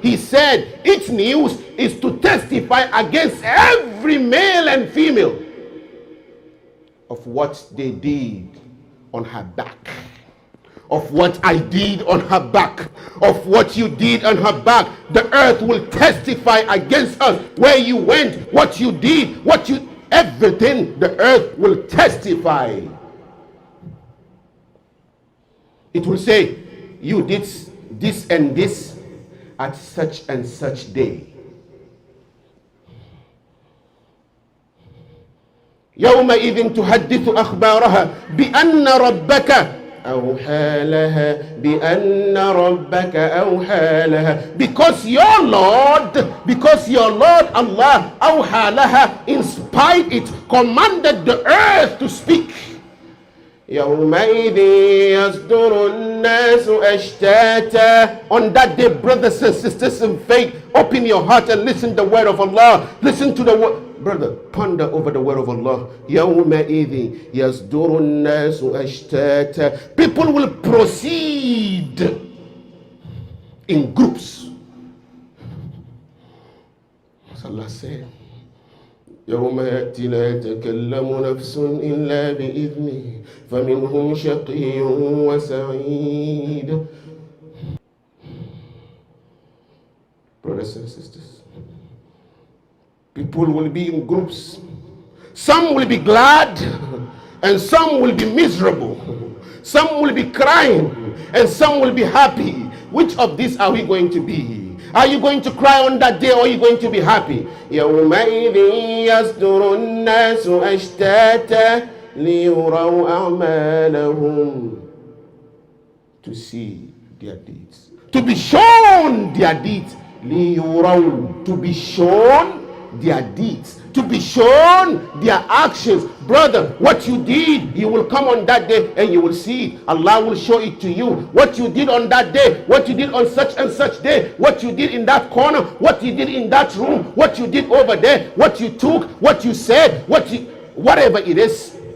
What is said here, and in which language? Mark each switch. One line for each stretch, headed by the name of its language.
English: He said, its news is to testify against every male and female of what they did on her back, of what I did on her back, of what you did on her back. The earth will testify against us. Where you went, what you did, everything, the earth will testify. It will say, you did this and this at such and such day.
Arabic: يومئذ تحدث أخبارها بأن ربك أوحى لها بأن ربك أوحى لها.
English: Because your Lord Allah
Arabic: أوحى لها,
English: inspired it, commanded the earth to speak.
Arabic: يومئذ يصدر الناس أشتاتا.
English: On that day, brothers and sisters in faith, open your heart and listen to the word of Allah. Listen to the word. Brother, ponder over the word of Allah.
Arabic: يومئذ يصدر الناس أشتاتا.
English: People will proceed in groups. As Allah said,
Arabic: يوم يأتي لا يتكلم نفس إلا بإذنه فمنهم شقي وسعيد.
English: Brothers and sisters, people will be in groups. Some will be glad and some will be miserable. Some will be crying and some will be happy. Which of these are we going to be? Are you going to cry on that day or are you going to be happy?
Arabic: يومئذ يصدر الناس أشتاتا ليروا أعمالهم.
English: To see their deeds, to be shown their deeds.
Arabic: ليروا,
English: to be shown their deeds, to be shown their actions. Brother, what you did, you will come on that day and you will see it. Allah will show it to you. What you did on that day, what you did on such and such day, what you did in that corner, what you did in that room, what you did over there, what you took, what you said, whatever it is.